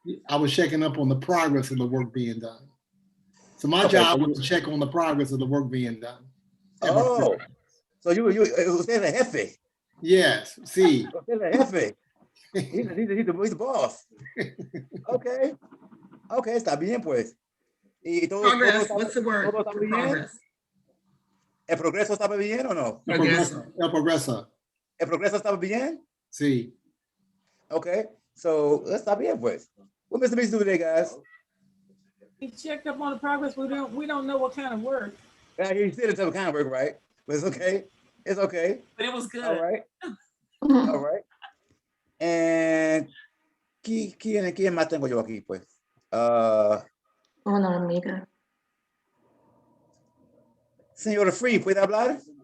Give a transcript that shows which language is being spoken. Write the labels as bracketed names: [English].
[English] I was checking up on the progress of the work being done. So my job was to check on the progress of the work being done. [Spanish] Oh, so usted es el jefe. [English] Yes, sí. [Spanish] Usted es el jefe. He's the boss. Okay, está bien pues. ¿Y [English] Progress, what's the word for progress? [Spanish] ¿El progreso estaba bien o no? Progreso. El progreso. ¿El progreso estaba bien? Sí. [English] Okay, so está bien pues. What Mr. Meeks do today, guys? He checked up on the progress. We don't know what kind of work. Yeah, he still didn't tell what kind of work, right? But it's okay. It's okay. But it was good. All right. [Spanish] And ¿quién más tengo yo aquí, pues? Una amiga. Señora Free, ¿puede hablar?